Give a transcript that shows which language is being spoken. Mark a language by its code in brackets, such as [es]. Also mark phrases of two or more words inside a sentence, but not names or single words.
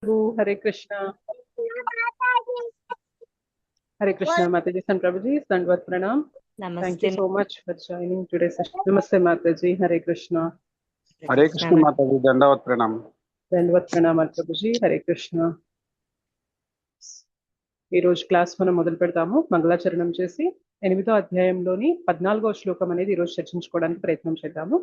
[hi] हरे कृष्णा। हरे कृष्णा माता जी, सन प्रभु जी, दंडवत प्रणाम। [en] thank you [hi] नमस्ते [en] so much for joining today session. [hi] नमस्ते माता जी, हरे कृष्णा। हरे कृष्ण माता जी, दंडवत प्रणाम। दंडवत प्रणाम प्रभु जी, हरे कृष्णा। [te] ఈ రోజు క్లాస్ మనం మొదలు పెడతాము మంగళాచరణం చేసి 8వ అధ్యాయంలోని 14వ శ్లోకం అనేది ఈ రోజు చర్చించుకోవడానికి ప్రయత్నం చేద్దాము.